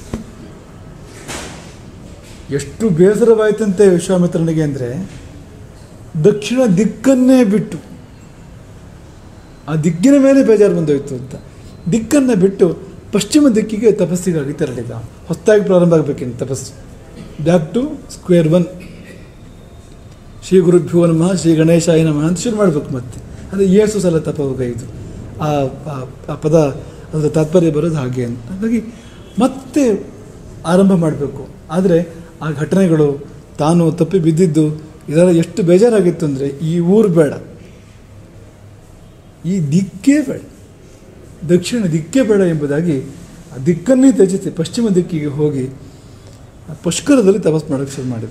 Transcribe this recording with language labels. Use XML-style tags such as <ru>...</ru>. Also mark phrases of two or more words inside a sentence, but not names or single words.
<kn>ಎಷ್ಟು ಬೇಸರವಾಯ್ತಂತೆ ವಿಶ್ವಾಮಿತ್ರನಿಗೆ ಅಂದರೆ, ದಕ್ಷಿಣ ದಿಕ್ಕನ್ನೇ ಬಿಟ್ಟು, ಆ ದಿಕ್ಕಿನ ಮೇಲೆ ಬೇಜಾರು ಬಂದೋಯ್ತು ಅಂತ, ದಿಕ್ಕನ್ನು ಬಿಟ್ಟು ಪಶ್ಚಿಮ ದಿಕ್ಕಿಗೆ ತಪಸ್ಸಿಗಾಗಿ ತೆರಳಿದ. ಹೊಸದಾಗಿ ಪ್ರಾರಂಭ ಆಗಬೇಕೇನು ತಪಸ್ಸು,</kn> <en>back to square one.</en> <sa>ಶ್ರೀ ಗುರುಭ್ಯೋ ನಮಃ, ಶ್ರೀ ಗಣೇಶಾಯ ನಮಃ</sa> <kn>ಅಂತ ಶುರು ಮಾಡಬೇಕು ಮತ್ತೆ. ಅದು ಏಸು ಸಲ ತಪವಗೈದು ಆ ಪದ, ಅದರ ತಾತ್ಪರ್ಯ ಬರೋದು ಹಾಗೆ ಅಂತ. ಹಾಗಾಗಿ ಮತ್ತೆ ಆರಂಭ ಮಾಡಬೇಕು. ಆದರೆ ಆ ಘಟನೆಗಳು, ತಾನು ತಪ್ಪಿ ಬಿದ್ದಿದ್ದು, ಇದೆಲ್ಲ ಎಷ್ಟು ಬೇಜಾರಾಗಿತ್ತು ಅಂದರೆ, ಈ ಊರು ಬೇಡ, ಈ ದಿಕ್ಕೇ ಬೇಡ, ದಕ್ಷಿಣ ದಿಕ್ಕೇ ಬೇಡ ಎಂಬುದಾಗಿ ಆ ದಿಕ್ಕನ್ನೇ ತ್ಯಜಿಸಿ ಪಶ್ಚಿಮ ದಿಕ್ಕಿಗೆ ಹೋಗಿ ಪುಷ್ಕರದಲ್ಲಿ ತಪಸ್ಸು ಮಾಡೋಕ್ಕೆ ಶುರು ಮಾಡಿದ.</kn>